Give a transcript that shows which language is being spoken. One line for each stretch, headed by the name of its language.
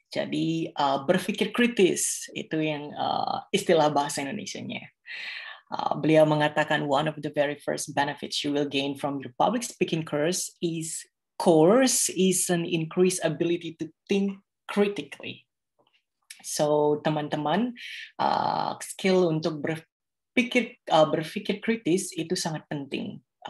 Indonesian: Jadi berpikir kritis itu yang istilah bahasa Indonesianya. Beliau mengatakan
English: one of the very first benefits you will gain from your public speaking course is an increased ability to think critically.
Indonesian: So teman-teman, skill untuk berpikir kritis itu sangat penting.